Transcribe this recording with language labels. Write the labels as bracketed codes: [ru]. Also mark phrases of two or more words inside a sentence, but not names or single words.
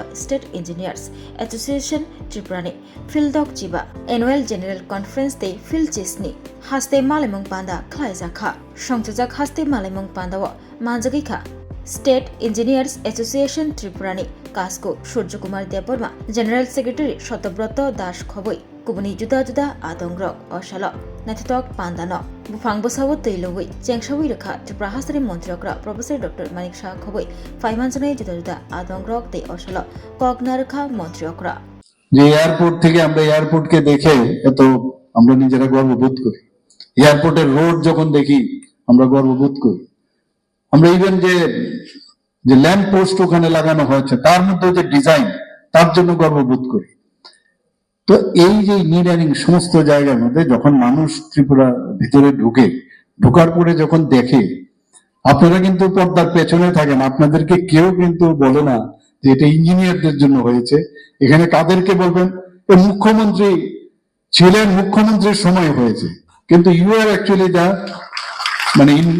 [trp] State Engineers Association Tripurani Phildok Jiba [en] Annual General Conference Day [trp] Phil Chisni Haste Malimung Panda Klaizakha Shongchajak Haste Malimung Pandawa Manjagikha State Engineers Association Tripurani Kasko Surjo Kumar Deborma [en] General Secretary [trp] Shotobroto Dash Khoboi Kubuni Juda Juda Adongrok Oshalo Natitok Pandano Bufang Bosawo Teilowi Chengshawi Rekha Tripura Hastri Montrokra Professor Dr. Manik Shah Khoboi 5 months Juda Juda Adongrok De Oshalo Kognarkha Montrokra [bn] যে এয়ারপোর্ট থেকে আমরা এয়ারপোর্টকে দেখে এত আমরা নিজেরা গর্ববোধ করি এয়ারপোর্টের রোড যখন দেখি আমরা গর্ববোধ করি আমরা ইভেন যে [en] lamp post [bn] ওখানে লাগানো হয়েছে তার মধ্যে যে ডিজাইন তার জন্য গর্ববোধ করি তো এই যে ইঞ্জিনিয়ারিং সমস্ত জায়গার মধ্যে যখন মানুষ ত্রিপুরা ভিতরে ঢোকার পরে যখন দেখে আপনারা কিন্তু পর্দার পেছনে থাকেন আপনাদেরকে কেউ কিন্তু বলে না যে এটা ইঞ্জিনিয়ারদের জন্য হয়েছে এখানে কাদেরকে বলবেন মুখ্যমন্ত্রী ছিলেন মুখ্যমন্ত্রীর সময় হয়েছে কিন্তু [en] you are actually the [bn] মানে